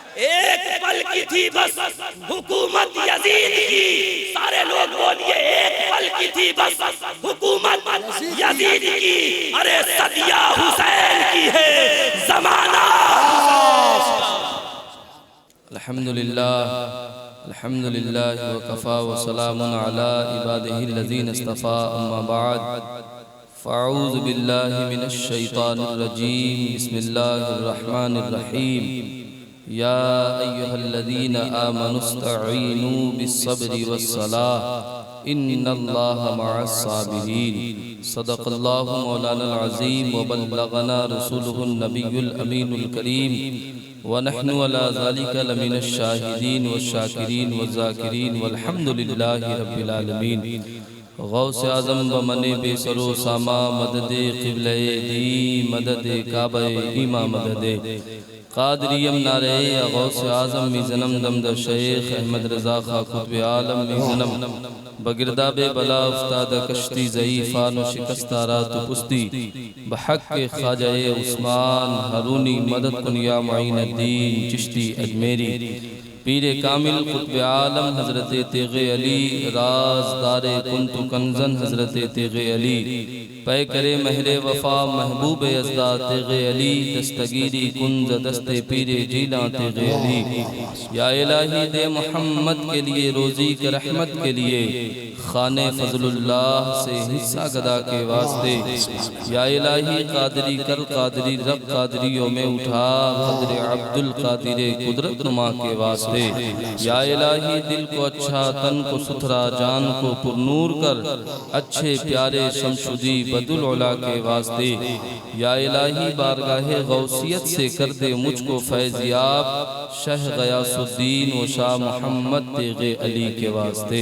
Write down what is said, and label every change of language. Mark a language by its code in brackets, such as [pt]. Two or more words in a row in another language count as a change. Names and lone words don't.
[ur] ایک پل کی تھی بس حکومت یزید کی، سارے لوگ بولیے ایک پل کی تھی بس حکومت یزید کی، ارے صدیہ حسین کی ہے زمانہ۔ [ar] الحمدللہ وکفا وسلام علی عبادہ الذین اصطفیٰ، اما بعد فاعوذ باللہ من الشیطان الرجیم، بسم اللہ الرحمن الرحیم۔ یا ایہا الذین آمنوا استعینوا بالصبر والصلاة ان اللہ مع الصابرین۔ صدق اللہ مولانا العظیم وبلغنا رسولہ النبی الامین الکریم، ونحن على ذلك لمن الشاہدین والشاکرین والذاکرین والحمدللہ رب العالمین۔ [fa] غوث اعظم بمن بے سر و ساما، مدد قبلہ دی، مدد کعبہ ایما، مدد قادریم نعرہ غوث اعظم می زنم دمد شیخ احمد رضا خاں قطب عالم می زنم، بگرداب بلا افتاد کشتی ضعیفان و شکستارات و پستی، بحق خواجہ عثمان ہارونی مدد کن یا معین الدین چشتی اجمیری۔ پیر کامل قطب عالم حضرت تیغ علی، رازدار [ar] کنت کنزن [fa] حضرت تیغ علی، پے کرے مہر وفا محبوب ازداد تیغ علی، دستگیری کنز دست پیر جیلاں تیغ علی۔ [ur] یا الہی دے محمد کے لیے روزی کے رحمت کے لیے، خانِ فضل اللہ سے حصہ گدا کے واسطے، یا الہی قادری کر قادری رب قادریوں میں اٹھا، قدر عبد القادر قدرت نما کے واسطے، یا الہی دل کو اچھا تن کو ستھرا جان کو پر نور کر، اچھے پیارے شمشدی بد العلا کے واسطے، یا الہی بارگاہ غوثیت سے کر دے مجھ کو فیضیاب، شہ غیاث الدین و شاہ محمد تیغ علی کے واسطے۔